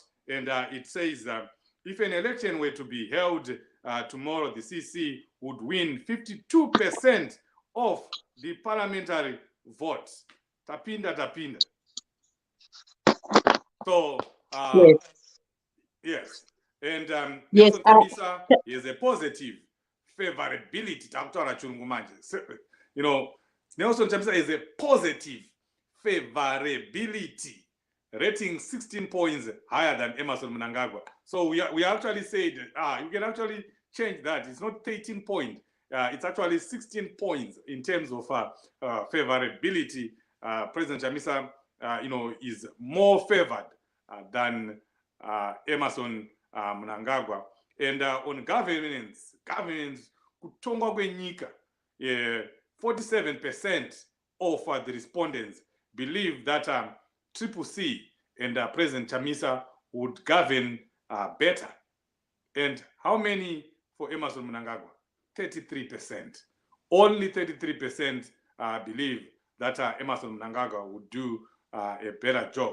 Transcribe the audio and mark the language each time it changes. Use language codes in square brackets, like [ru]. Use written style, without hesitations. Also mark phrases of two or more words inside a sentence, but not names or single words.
[en] And it says if an election were to be held tomorrow, the CC would win 52% of the parliamentary votes. Tapinda. So, yes. And Yes, Chamisa is a positive favorability. Nelson Chamisa is a positive favorability, rating 16 points higher than Emmerson Mnangagwa. So we actually said, you can actually change that. It's not 13 points. It's actually 16 points in terms of favorability. President Chamisa, is more favored than Emmerson Mnangagwa. And on governance, [sn] kutongwa kwenyika, [en] 47% of the respondents believe that Triple C and President Chamisa would govern better. And how many for Emmerson Mnangagwa? 33%. Only 33% believe that Emmerson Mnangagwa would do a better job.